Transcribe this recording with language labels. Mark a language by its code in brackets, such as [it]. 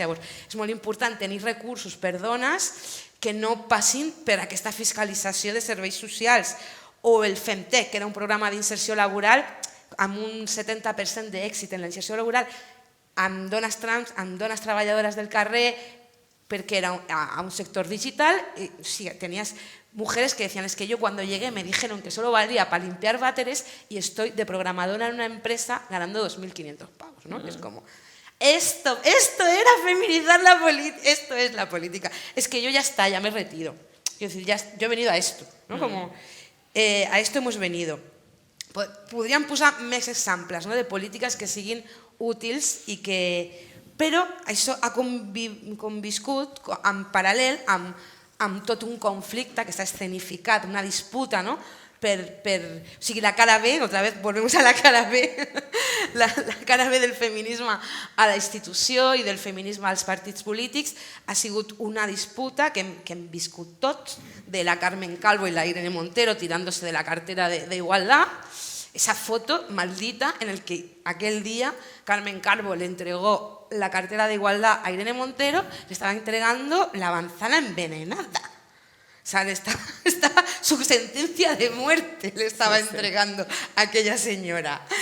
[ca] Llavors, és molt important tenir recursos per dones que no passin per aquesta fiscalització de serveis socials. O el FemTech, que era un programa d'inserció laboral amb un 70% d'èxit en la inserció laboral, amb dones trans, amb dones treballadores del carrer, perquè era a un sector digital. [es] Tenías mujeres que decían, es que yo cuando llegué me dijeron que solo valía para limpiar váteres y estoy de programadora en una empresa ganando 2.500 pavos, ¿no? Es como, esto era feminizar la política, esto es la política. Es que yo ya está, ya me retiro. Quiero decir, yo he venido a esto, ¿no? Como, a esto hemos venido. [ca] Podríem posar més exemples de polítiques que siguin útils i que... Però això ha conviscut en paral·lel amb tot un conflicte que s'ha escenificat, una disputa, o sigui, la cara B, [es] otra vez volvemos a la cara B, [ca] la cara B del feminisme a la institució i del feminisme als partits polítics ha sigut una disputa que hem viscut tots, de la Carmen Calvo [es] y la Irene Montero tirándose de la cartera de igualdad. Esa foto maldita en el que aquel día Carmen Calvo le entregó la cartera de igualdad a Irene Montero, le estaba entregando la manzana envenenada. O sea, su sentencia de muerte le estaba entregando a aquella senyora.